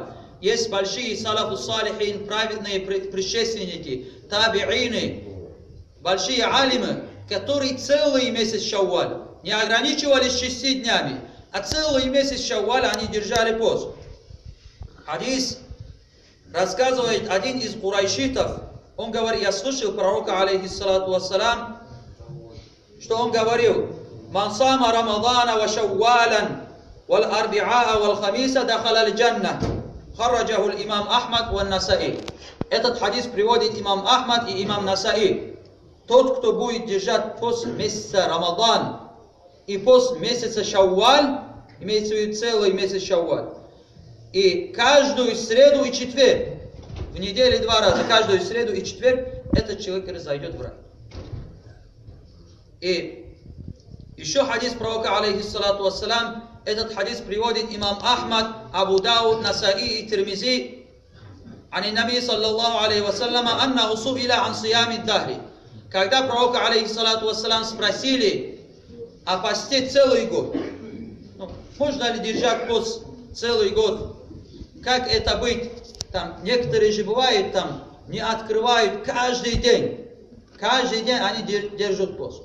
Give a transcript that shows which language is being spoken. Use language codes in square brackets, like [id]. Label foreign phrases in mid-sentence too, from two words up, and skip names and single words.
[ru] Есть большие [ar] سلف صالحين, [ru] праведные предшественники, табиины, большие алимы, которые целый месяц Шавваль не ограничивались 6 днями, а целый месяц Шавваль они держали пост. Хадис рассказывает один из курайшитов, он говорит, я слышал пророка, [ar] عليه الصلاة والسلام, [ru] что он говорил: [ar] «من صام رمضان وشوالا والأربعاء والخميس دخل الجنة». خرجه إمام أحمد والنسائي. [ru] Этот хадис приводит имам Ахмад и имам Насаи. Тот, кто будет держать пост месяца Рамадан и пост месяца Шавваль, имеется в виду целый месяц Шавваль, и каждую среду и четверг, в неделе 2 раза, каждую среду и четверг, этот человек разойдет в рай. И еще хадис пророка, [ar] عليه الصلاة والسلام, [ru] этот хадис приводит имам Ахмад, Абу Дауд, Насаи и Тирмизи, [ar] عن النبي صلى الله عليه وسلم أنه سئل عن صيام الدهر. [ru] Когда пророка, [ar] عليه الصلاة والسلام, [ru] спросили о посте целый год, можно ли держать пост целый год, как это быть? Там некоторые же бывают, там не открывают каждый день они держат пост.